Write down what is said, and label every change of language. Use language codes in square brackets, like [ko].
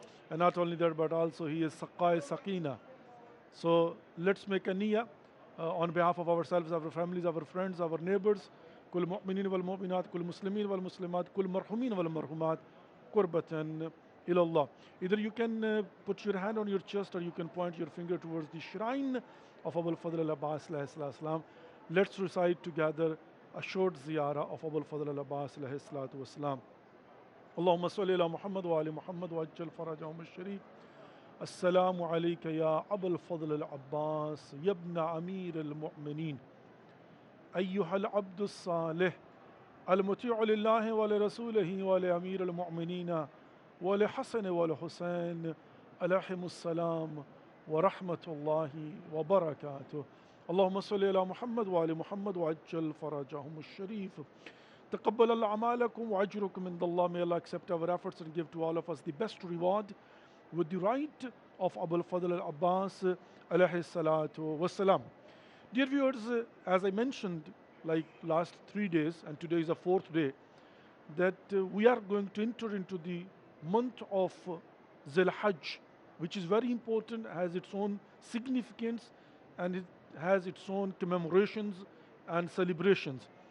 [en] And not only that, but also he is Saqai Sakina. So let's make a niyyah on behalf of ourselves, our families, our friends, our neighbors. [ar] كل مؤمنين والمؤمنات كل مسلمين والمسلمات كل مرحومين والمرحومات قربة إلى الله. [en] Either you can put your hand on your chest or you can point your finger towards the shrine of Abul Fadl al-Abbas alayhi salam. Let's recite together a short ziyarah of Abul Fadl al-Abbas alayhi salatu wasalam. [ar] اللهم صل على محمد وآل محمد وعجل فرجهم الشريف. السلام عليك يا أبا الفضل العباس يا ابن أمير المؤمنين أيها العبد الصالح المطيع لله ولرسوله ولأمير المؤمنين ولحسن والحسين عليهم السلام ورحمة الله وبركاته. اللهم صل على محمد وآل محمد وعجل فرجهم الشريف. تقبل الله أعمالكم وأجركم عند الله. [en] May Allah accept our efforts and give to all of us the best reward with the right of Abul Fadl al-Abbas alayhi salatu wassalam. Dear viewers, as I mentioned like last 3 days, and today is the 4th day, that we are going to enter into the month of Zil Hajj, which is very important, has its own significance, and it has its own commemorations and celebrations.